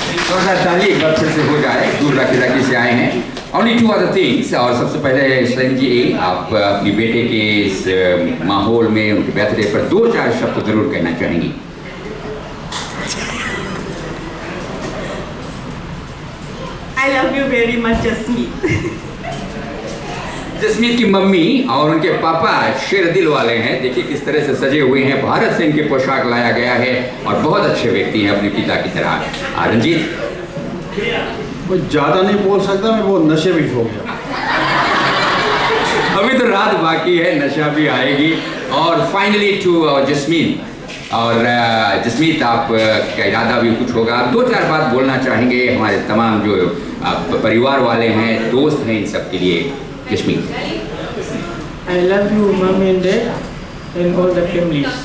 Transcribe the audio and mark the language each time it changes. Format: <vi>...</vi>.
<hi>थोड़ा सा ताली एक बार फिर से हो जाए, दूर राखी से आए हैं।</hi> <en>Only two other things।</en> <hi>और सबसे पहले सलीम जी, आप अपनी बेटे के इस माहौल में उनके बर्थडे पर 2-4 शब्द जरूर कहना चाहेंगी।</hi> <en>I love you very much, Jasmeet.</en> <hi>Jasmeet की मम्मी और उनके पापा शेर दिल वाले हैं। देखिए किस तरह से सजे हुए हैं, भारत से इनके पोशाक लाया गया है और बहुत अच्छे व्यक्ति हैं अपने पिता की तरह। रंजीत, मैं ज़्यादा नहीं बोल सकता, मैं बहुत नशे में हो गया। अभी तो रात बाकी है, नशा भी आएगी। और फाइनली टू जसमीत, और जसमीत आप का इरादा भी कुछ होगा, आप 2-4 बात बोलना चाहेंगे हमारे तमाम जो परिवार वाले हैं, दोस्त हैं, इन सब के लिए। Jasmeet.</hi> <en>I love you, mom and dad, and all the families.</en>